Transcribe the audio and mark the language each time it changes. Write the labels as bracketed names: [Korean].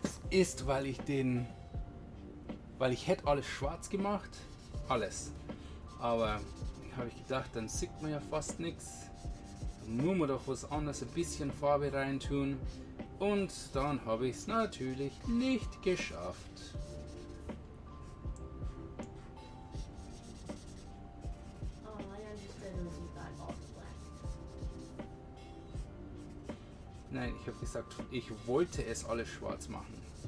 [German] Ist, weil ich hätte alles schwarz gemacht, alles, aber habe ich gedacht, dann sieht man ja fast nichts, dann muss man doch was anderes, ein bisschen Farbe reintun und dann habe ich es natürlich nicht geschafft. [English] Oh, I understood as you got all the black. [German] Nein, ich habe gesagt, ich wollte es alles schwarz machen.